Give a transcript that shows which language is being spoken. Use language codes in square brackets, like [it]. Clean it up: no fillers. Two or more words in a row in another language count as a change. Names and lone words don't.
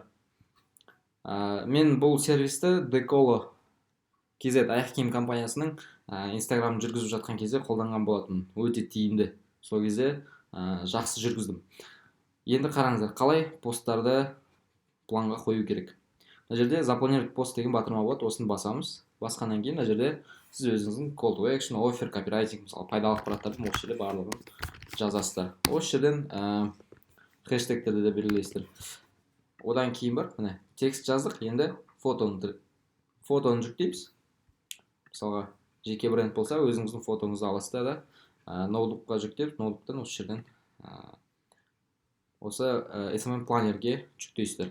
[kk] Мен бұл сервисті Decolo KZ аяқ киім компаниясының инстаграм жүргізіп жатқан кезде қолданған болатын, өте тиімді. Сол кезде жақсы жүргіздім. Енді қараңыздар, қалай посттарды планға қою керек. Мына жерде [ru] запланировать пост [kk] деген батырма болады, осыны басамыз. Басқаннан кейін мына жерде сіз өзіңіздің [en] call to action, offer, copywriting, [kk] мысалы пайдалы ақпараттарды осы жерде барлығын жазасыздар. Осы жерден хэштегтерді де белгілейсіздер. Одан кейін бар, міне текст жаздық, енді фотоны жүктейміз. Мысалға жеке бренд болса, өзіңіздің фотоңызды аласыздар да ноутбукқа жүктеп, ноутбуктан осы жерден осы SMM планерге жүктейсіздер.